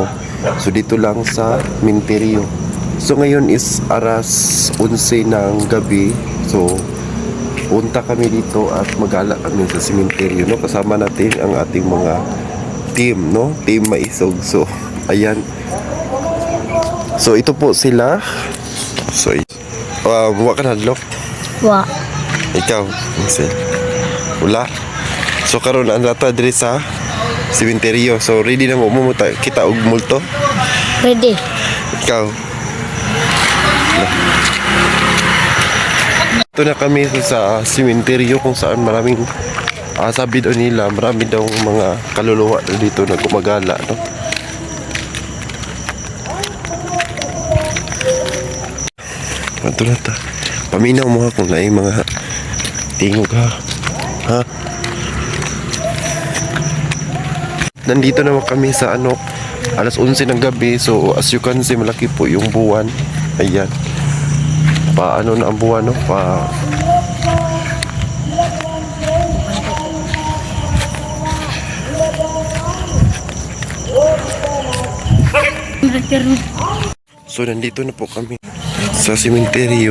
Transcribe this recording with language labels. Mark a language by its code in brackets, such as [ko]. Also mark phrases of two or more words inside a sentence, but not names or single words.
[tl] So dito lang sa sementeryo. So ngayon is aras 11 ng gabi. So punta kami dito at magala kami sa sementeryo, no, kasama natin ang ating mga team, no, team Maisog. So ayan. So ito po sila. [ceb] So wa ka na hadlok. Wa. Ikaw, Michelle. Wala. So karon ang rata diri sa sementeryo. So ready na mo kita og multo? Ready. Ikaw. [tl] Ito na kami sa sementeryo kung saan maraming sabi daw nila, marami daw mga kaluluwa dito na gumagala, no? [ceb] Ito na ta. Paminaw mo ha kung naay mga tingog ha. Ha? [tl] Nandito naman kami sa alas 11 ng gabi. [en] So as you can see, [tl] malaki po yung buwan. Ayan. Paano na ang buwan, no? So nandito na po kami sa sementeryo.